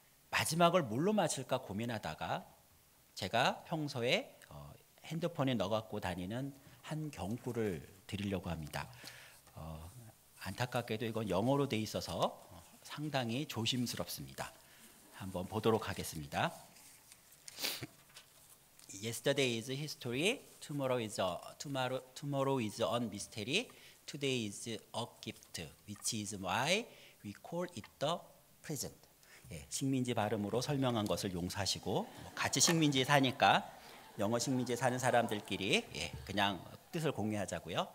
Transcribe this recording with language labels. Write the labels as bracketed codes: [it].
[ko] 마지막을 뭘로 마칠까 고민하다가 제가 평소에 핸드폰에 넣어갖고 다니는 한 경구를 드리려고 합니다. 안타깝게도 이건 영어로 돼 있어서 상당히 조심스럽습니다. 한번 보도록 하겠습니다. [en] Yesterday is history, tomorrow is a mystery, today is a gift, which is why we call it the present. [ko] 예, 식민지 발음으로 설명한 것을 용서하시고 같이 식민지에 사니까 영어 식민지에 사는 사람들끼리 그냥 뜻을 공유하자고요.